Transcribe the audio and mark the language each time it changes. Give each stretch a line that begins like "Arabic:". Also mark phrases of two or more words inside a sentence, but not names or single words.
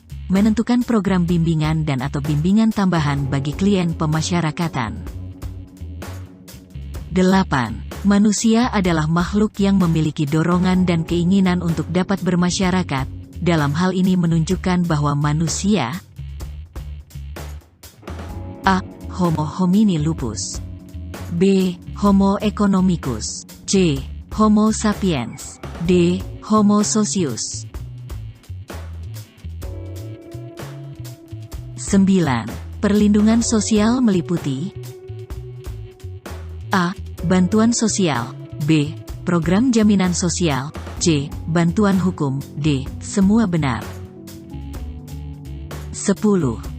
Indonesian: Menentukan program bimbingan dan atau bimbingan tambahan bagi klien pemasyarakatan. 8. Manusia adalah makhluk yang memiliki dorongan dan keinginan untuk dapat bermasyarakat. Dalam hal ini menunjukkan bahwa manusia A.
Latin: Homo homini lupus, B. Homo economicus, C. Homo sapiens, D. Homo socius. 9.
Indonesian: Perlindungan sosial meliputi A. Bantuan sosial, B. Program jaminan sosial, C. Bantuan hukum, D. Semua benar. 10.